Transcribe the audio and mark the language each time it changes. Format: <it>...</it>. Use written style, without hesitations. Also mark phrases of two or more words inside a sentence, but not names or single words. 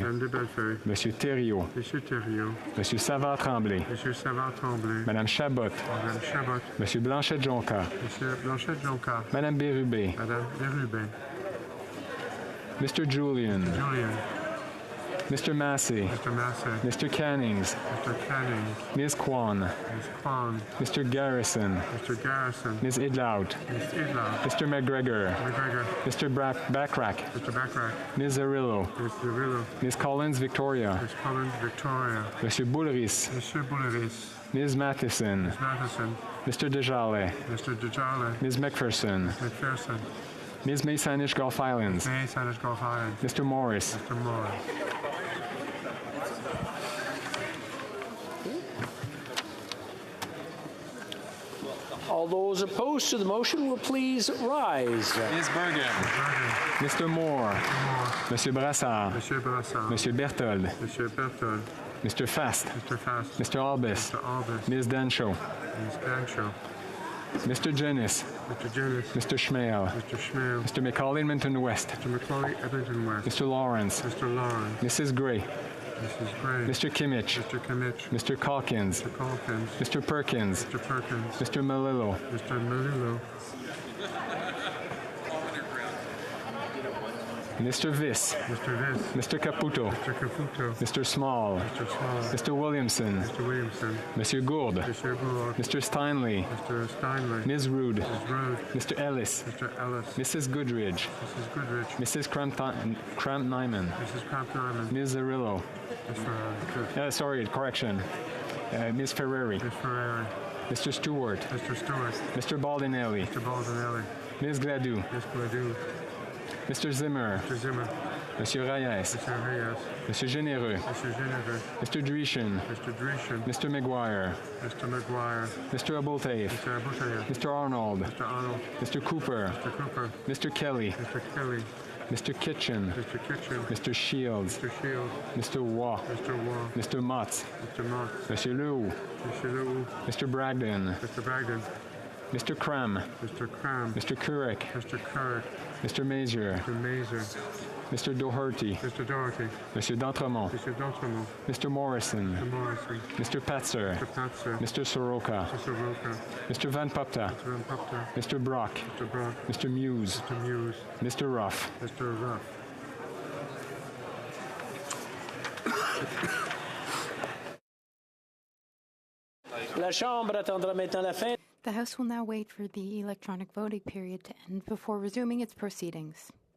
<en>Madame de Bellefeuille. Monsieur Thériault. Monsieur Thériault. Monsieur Savard-Tremblay. Monsieur Savard-Tremblay. Madame Chabot. Madame Chabot. Monsieur Blanchet-Jonca. Monsieur Blanchet-Jonca. Madame Bérubé. Madame Bérubé. Mr. Julian. Julian. Mr. Massey. Mr. Massey. Mr. Cannings. Mr. Canning. Ms. Kwan. Ms. Kwan. Mr. Garrison. Mr. Garrison. Ms. Idlout. Ms. Idlout. Mr. McGregor. McGregor. Mr. Backrack. Mr. Backrack. Ms. Zarillo. Ms. Zarillo. Ms. Collins Victoria. Ms. Collins Victoria. Monsieur Boulris. Monsieur Boulris. Ms. Matheson. Ms. Matheson. Mr. Dejale. Mr. Dejale. Ms. McPherson. McPherson. Ms. May Sanish Gulf Islands. May Sanish Gulf Islands. Mr. Morris. Mr. Morris. All those opposed to the motion will please rise. Ms. Bergen. Mr. Moore. Monsieur Brassard. Monsieur Brassard. Monsieur Berthold. Monsieur Berthold. Mr. Fast. Mr. Fast. Mr. Albis. Mr. Albis. Ms. Dancho. Ms. Dancho. Mr. Jennis. Mr. Jennis. Mr. Schmale. Mr. Schmale. Mr. McCauley, Edmonton West. Mr. McCauley, Edmonton West. Mr. Lawrence. Mr. Lawrence. Mrs. Gray. Mrs. Gray. Mr. Kimmich. Mr. Kimmich. Mr. Calkins. Mr. Calkins. Mr. Perkins. Mr. Perkins. Mr. Melillo. Mr. Melillo. Mr. Viss. Mr. Viss. Mr. Caputo. Mr. Caputo. Mr. Small. Mr. Small. Mr. Williamson. Mr. Williamson. Monsieur Gourde. Mr. Gould. Mr. Steinley. Mr. Steinley. Ms. Rude. Ms. Rude. Mr. Ellis. Mr. Ellis. Mrs. Goodridge. Mrs. Goodrich. Mrs. Cramp-Nyman. Mrs. Cramp-Nyman. Ms. Zarillo. Ms. Sorry, correction. Ms. Ferreri. Ms. Ferrari. Mr. Stewart. Mr. Stewart. Mr. Baldinelli. Mr. Baldinelli. Ms. Gladue. Ms. Gladue. Mr. Zimmer. Mr. Zimmer. Monsieur Reyes. Mr. Reyes. Monsieur Généreux. Mr. Généreux. Mr. Dreeshen. Mr. Dreeshen. Mr. McGuire. Mr. McGuire. Mr. Abultaif. Mr. Abutayev. Mr. Arnold. Mr. Arnold. Mr. Cooper. Mr. Cooper. Mr. Kelly. Mr. Kelly. Mr. Kitchen. Mr. Kitchen. Mr. Shields. Mr. Shields. Mr. Waugh. Mr. Waugh. Mr. Motts. Mr. Mott. Monsieur Leroux. Mr. Leroux. Mr. Bragdon. Mr. Bragdon. Mr. Cram. Mr. Cram. Mr. Couric. Mr. Currick. Mr. Mazier. Mr. Mazer. Mr. Doherty. Mr. Doherty. Monsieur d'Entremont. Mr. D'Entremont. Mr. Morrison. Mr. Morrison. Mr. Patzer. Mr. Patzer. Mr. Soroka. Mr. Soroka. Mr. Van Popta. Mr. Van Popta. Mr. Brock. Mr. Brock. Mr. Muse. Mr. Muse. Mr. Ruff. Mr. Ruff.</en> <fr>La Chambre attendra maintenant la fin.</fr> <en>The House will now wait for the electronic voting period to end before resuming its proceedings.</en>